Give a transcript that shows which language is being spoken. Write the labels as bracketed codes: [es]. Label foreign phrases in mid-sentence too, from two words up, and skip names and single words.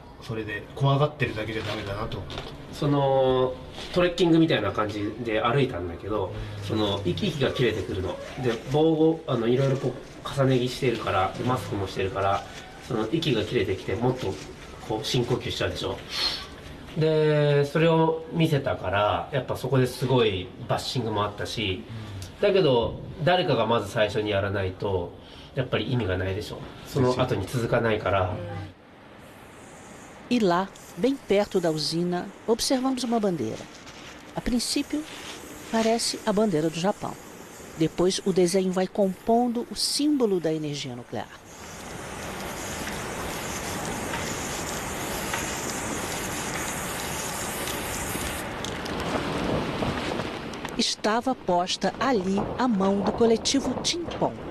[ja] それで怖がってるだけじゃダメだなと思った。そのトレッキングみたいな感じで歩いたんだけど、その息が切れてくるので、棒をいろいろこう重ね着してるから、マスクもしてるから、その息が切れてきてもっとこう深呼吸しちゃうでしょ。でそれを見せたから、やっぱそこですごいバッシングもあったし、だけど誰かがまず最初にやらないとやっぱり意味がないでしょ。その後に続かないから。 [pt] E lá, bem perto da usina, observamos uma bandeira. A princípio, parece a bandeira do Japão. Depois, o desenho vai compondo o símbolo da energia nuclear. Estava posta ali a mão do coletivo Timpon.